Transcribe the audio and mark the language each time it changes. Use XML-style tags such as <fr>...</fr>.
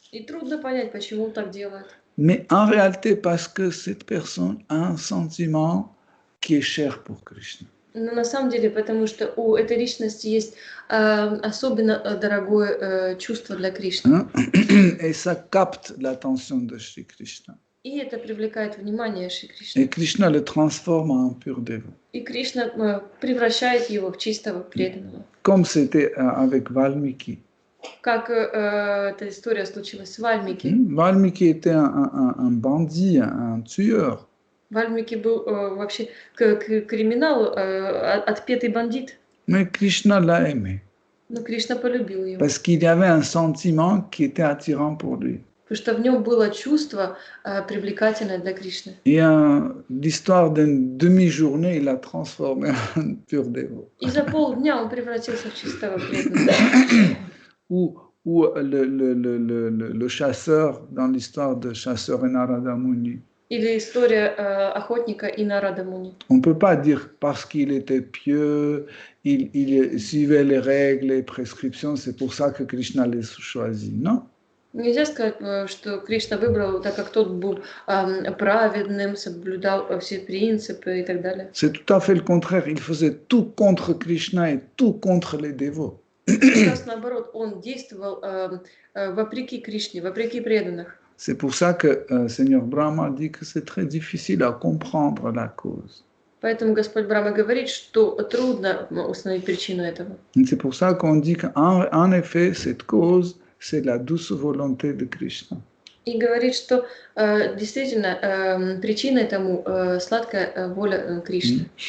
<ru>И трудно понять, почему он так делает.</ru> <fr>Mais en réalité, parce que cette personne a un sentiment qui est cher pour Krishna.</fr> <ru>Но на самом деле, потому что у этой личности есть особенно дорогое чувство для Кришны.</ru> <fr>Et ça capte l'attention de Shri Krishna.</fr> <ru>И это привлекает внимание Шри Кришны.</ru> <fr>Et Krishna le transforme en pur dévot.</fr> <ru>И Кришна превращает его в чистого преданного.</ru> <fr>Comme c'était avec Valmiki.</fr> <ru>Как эта история случилась с Вальмики.</ru> <fr>Valmiki était un bandit, un tueur.</fr> <ru>Вальмики был вообще к криминалу отпетый бандит.</ru> <fr>Mais Krishna l'a aimé.</fr> <ru>Но Кришна полюбил его.</ru> <fr>Parce qu'il y avait un sentiment qui était attirant pour lui.</fr> <ru>потому что в нем было чувство привлекательное для Кришны.</ru> <fr>Et l'histoire d'une demi-journée, il l'a transformé en pur dévot.</fr> <ru>И за полдня он превратился в чистого преданного.</ru> <fr>Ou le chasseur dans l'histoire de chasseur et Narada Muni.</fr> <ru>Или история охотника и Нарада Муни.</ru> <fr>On ne peut pas dire parce qu'il était pieux, il suivait les règles et prescriptions, c'est pour ça que Krishna les choisit. Non.</fr> <ru>Нельзя сказать, что Кришна выбрал, так как тот был праведным, соблюдал все принципы и так далее.</ru> <fr>C'est tout à fait le contraire. Il faisait tout contre Krishna et tout contre les dévots.</fr> <ru>Как раз наоборот, он действовал вопреки Кришне, вопреки преданных.</ru> <fr>C'est pour ça que Seigneur Brahma dit que c'est très difficile à comprendre la cause.</fr> <ru>Поэтому Господь Брахма говорит, что трудно установить причину этого.</ru> <fr>Et c'est pour ça qu'on dit qu'en effet, cette cause, c'est la douce volonté de Krishna.</fr> <ru>И говорит, что действительно причиной тому сладкая воля Кришны.</ru>